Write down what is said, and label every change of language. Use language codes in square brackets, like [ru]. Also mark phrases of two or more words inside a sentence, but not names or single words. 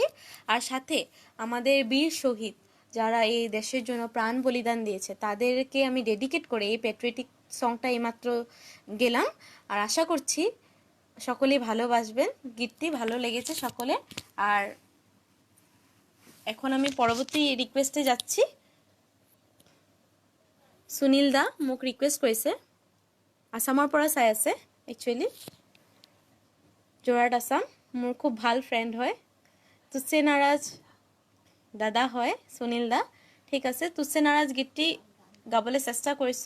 [bn] আর সাথে আমাদের বীর শহীদ যারা এই দেশের জন্য প্রাণ বলিদান দিয়েছে তাদেরকে আমি ডেডিকেট করে এই [en] patriotic song [bn] এইমাত্র গেলাম। আর আশা করছি সকলেই ভালোবাসবেন। গীতটি ভালো লেগেছে সকলে। আর এখন আমি পরবর্তী রিকোয়েস্টে যাচ্ছি। [as] সুনীল দা মোক ৰিকুৱেষ্ট কৰিছে, আসামৰ পৰা চাই আছে। একচুৱেলি যোৰহাট আসাম, মোৰ খুব ভাল ফ্ৰেণ্ড হয়। তুছে নাৰাজ দাদা হয় সুনীল দা। ঠিক আছে, তুছে নাৰাজ গীতটি গাবলৈ চেষ্টা কৰিছোঁ।